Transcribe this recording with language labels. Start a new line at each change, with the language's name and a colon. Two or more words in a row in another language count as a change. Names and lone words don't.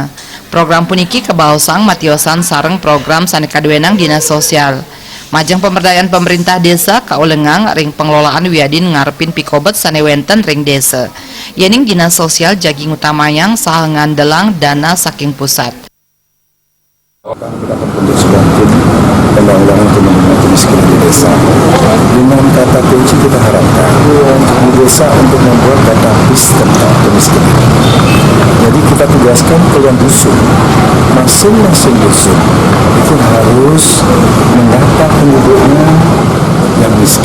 Balinese: Program puniki kebaosang matiosan sareng program sane kaduenang Dinas Sosial. Majeng pemberdayaan pemerintah desa kaulengang ring pengelolaan wiadin ngarepin pikobet sane wenten ring desa. Yening Dinas Sosial jaging utamayang saha ngandelang dana saking pusat.
Indonesian: Kita akan sudah tim penanggulangan kemiskinan di desa. Dengan kata kunci kita harapkan di desa untuk membuat database tentang kemiskinan. Jadi kita tugaskan kalian dusun, masing-masing dusun itu harus mendata penduduknya yang miskin.